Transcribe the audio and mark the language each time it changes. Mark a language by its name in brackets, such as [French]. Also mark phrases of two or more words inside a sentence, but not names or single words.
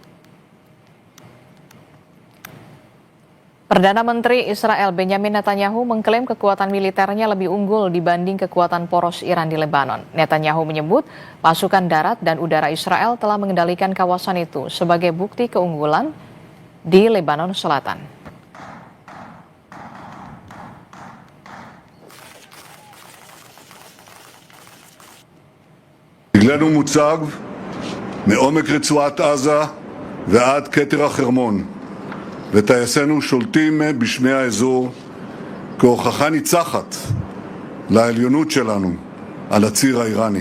[Indonesian] Perdana Menteri Israel Benjamin Netanyahu mengklaim kekuatan militernya lebih unggul dibanding kekuatan poros Iran di Lebanon. Netanyahu menyebut pasukan darat dan udara Israel telah mengendalikan kawasan itu sebagai bukti keunggulan di Lebanon Selatan. [Hebrew] דגלנו מוצג מעומק רצועת עזה ועד כתר החרמון, וטייסינו שולטים בשמי האזור כהוכחה ניצחת לעליונות שלנו על הציר האיראני.